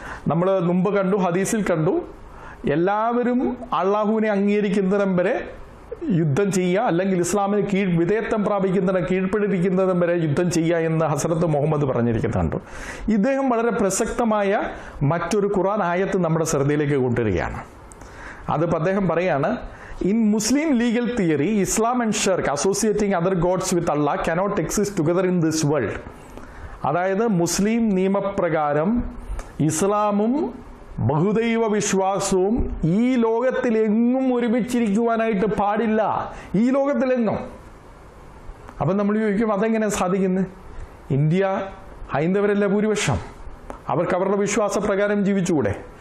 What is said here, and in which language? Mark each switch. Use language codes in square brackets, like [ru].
[ml] നമ്മൾ മുമ്പ് കണ്ടു, ഹദീസിൽ കണ്ടു, എല്ലാവരും അള്ളാഹുവിനെ അംഗീകരിക്കുന്നിടം വരെ യുദ്ധം ചെയ്യുക, അല്ലെങ്കിൽ ഇസ്ലാമിന് വിധേയത്വം പ്രാപിക്കുന്നിടം കീഴ്പ്പെടുത്തിക്കുന്നതും വരെ യുദ്ധം ചെയ്യുക എന്ന് ഹസ്രത്ത് മുഹമ്മദ് പറഞ്ഞിരിക്കുന്നുണ്ട്. ഇദ്ദേഹം വളരെ പ്രസക്തമായ മറ്റൊരു ഖുർആൻ ആയത്ത് നമ്മുടെ ശ്രദ്ധയിലേക്ക് കൊണ്ടുവരികയാണ്. അതിപ്പോൾ അദ്ദേഹം പറയാണ്, [en] In Muslim legal theory, Islam and Shirk, associating other gods with Allah, cannot exist together in this world. [ml] അതായത് മുസ്ലിം നിയമപ്രകാരം ഇസ്ലാമും ബഹുദൈവ വിശ്വാസവും ഈ ലോകത്തിലെങ്ങും ഒരുമിച്ചിരിക്കുവാനായിട്ട് പാടില്ല, ഈ ലോകത്തിലെങ്ങും. അപ്പം നമ്മൾ ചോദിക്കും, അതെങ്ങനെ സാധിക്കുന്നത്? ഇന്ത്യ ഹൈന്ദവരല്ല ഭൂരിപക്ഷം, അവർക്ക് അവരുടെ വിശ്വാസപ്രകാരം ജീവിച്ചുകൂടെ?